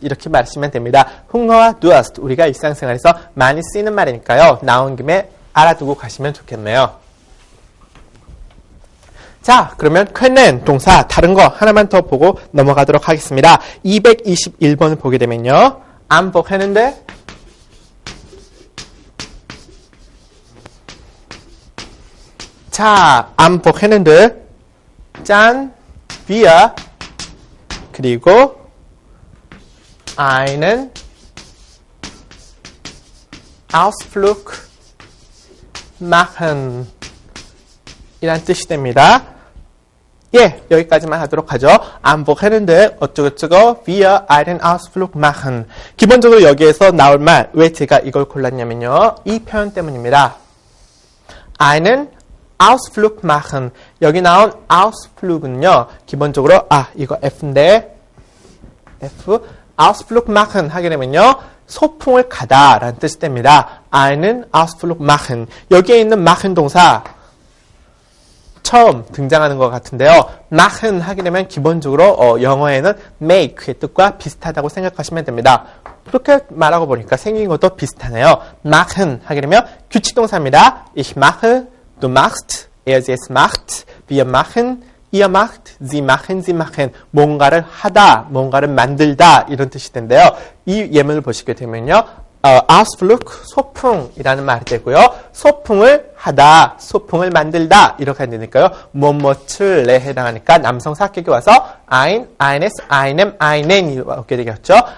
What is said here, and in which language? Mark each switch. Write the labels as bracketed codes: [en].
[ko] 이렇게 말하시면 됩니다. hunger와 Durst 우리가 일상생활에서 많이 쓰이는 말이니까요. 나온 김에 알아두고 가시면 좋겠네요. 자, 그러면 können 동사 다른 거 하나만 더 보고 넘어가도록 하겠습니다. 221번을 보게 되면요. am wochenende 자, am wochenende 짠, wir 그리고 [de] einen Ausflug machen [ko] 이란 뜻이 됩니다. 예, 여기까지만 하도록 하죠. [de] am wochenende [ko] 어쩌고저쩌고 [de] wir einen Ausflug machen. [ko] 기본적으로 여기에서 나올 말, 왜 제가 이걸 골랐냐면요. 이 표현 때문입니다. [de] einen Ausflug machen. [ko] 여기 나온 Ausflug은요. 기본적으로 이거 F인데 F [de] Ausflug machen [ko] 하게 되면요. 소풍을 가다 라는 뜻이 됩니다. [de] einen Ausflug machen. [ko] 여기에 있는 machen 동사 처음 등장하는 것 같은데요. machen 하게 되면 기본적으로 영어에는 make의 뜻과 비슷하다고 생각하시면 됩니다. 그렇게 말하고 보니까 생긴 것도 비슷하네요. machen 하게 되면 규칙동사입니다. [de] Ich mache, du machst, er es macht, wir machen, ihr macht, sie machen. [ko] 뭔가를 하다, 뭔가를 만들다 이런 뜻이 된대요. 이 예문을 보시게 되면요. Ausflug, 소풍이라는 말이 되고요. 소풍을 하다, 소풍을 만들다 이렇게 되니까요. 뭐뭐을에 해당하니까 남성 사격이 와서 ein, eines, einem, einen 이렇게 되겠죠.